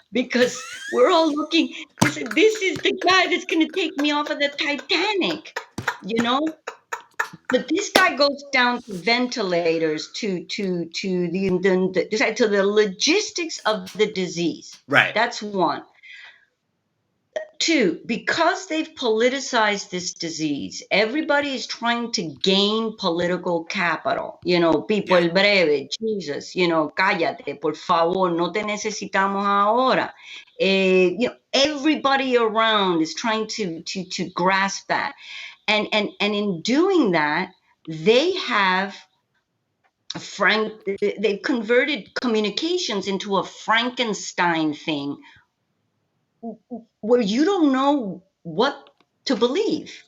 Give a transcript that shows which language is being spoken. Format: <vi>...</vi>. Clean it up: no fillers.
<en>Because we're all looking, this is the guy that's going to take me off of the Titanic, But this guy goes down to ventilators, to the logistics of the disease. Right. That's one. Two, because they've politicized this disease, everybody is trying to gain political capital.</en> <es>Pipo el breve, Jesus, cállate, por favor, no te necesitamos ahora.</es> <en>Everybody around is trying to grasp that. And in doing that, they have they've converted communications into a Frankenstein thing, where you don't know what to believe.</en>